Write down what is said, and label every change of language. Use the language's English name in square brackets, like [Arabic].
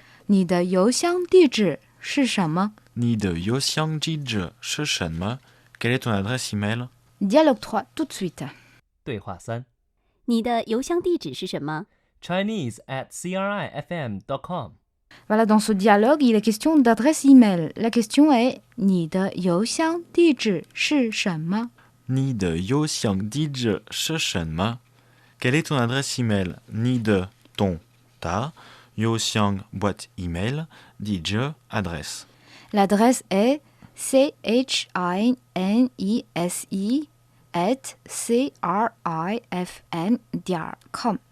[Chinese] 你的邮箱地址是什么 Ni de youxiang dizhi shi shenme? [French] Quelle est ton adresse email? Dialogue 3 tout de suite. [Chinese] 对话3 你的邮箱地址是什么？ [English] Chinese@crifm.com [French] Voilà, dans ce dialogue, il est question d'adresse email. La question est [Chinese] 你的邮箱地址是什么 Ni de youxiang dizhi shi shenme? [French] Quelle est ton adresse email? Ni de ton, ta, youxiang boîte email, dizhi adresse. L'adresse est chinese@crifn.com.